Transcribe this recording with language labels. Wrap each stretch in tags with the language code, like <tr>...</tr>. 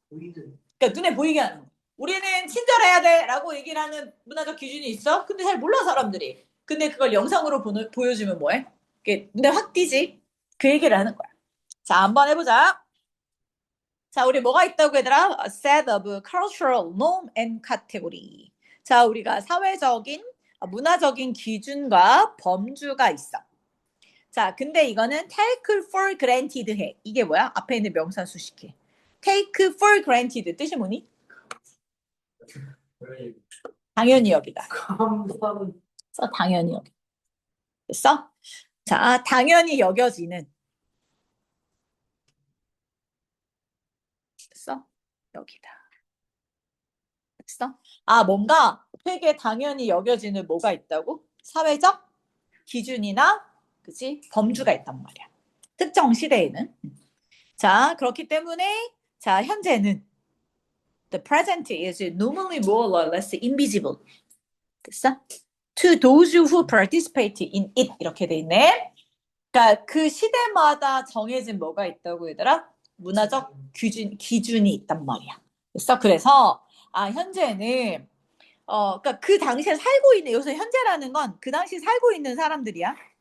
<ko>보이든 그러니까 눈에 보이게 하는 거. 우리는 친절해야 돼라고 얘기를 하는 문화적 기준이 있어. 근데 잘 몰라 사람들이. 근데 그걸 영상으로 보여주면 뭐해? 그게 눈에 확 띄지. 그 얘기를 하는 거야. 자 한번 해보자. 자 우리 뭐가 있다고 얘들아?</ko> <en>A set of cultural norm and category.</en> <ko>자 우리가 사회적인 문화적인 기준과 범주가 있어. 자, 근데 이거는</ko> <en>take for granted</en> <ko>해. 이게 뭐야? 앞에 있는 명사 수식해.</ko> <en>take for granted</en> <ko>뜻이 뭐니? 당연히 여기다. 감사는 당연히 여기. 됐어? 자, 당연히 여겨지는. 됐어? 여기다. 됐어? 뭔가 되게 당연히 여겨지는 뭐가 있다고? 사회적 기준이나, 그치? 범주가 있단 말이야. 특정 시대에는. 자, 그렇기 때문에, 자, 현재는</ko> <en>the present is normally more or less invisible.</en> <ko>됐어?</ko> <en>To those who participate in it.</en> <ko>이렇게 돼 있네. 그러니까 그 시대마다 정해진 뭐가 있다고 얘들아? 문화적 기준이 있단 말이야. 됐어? 그래서 현재는 그러니까 그 당시에 살고 있는 여기서 현재라는 건 그 당시 살고 있는 사람들이야.</ko>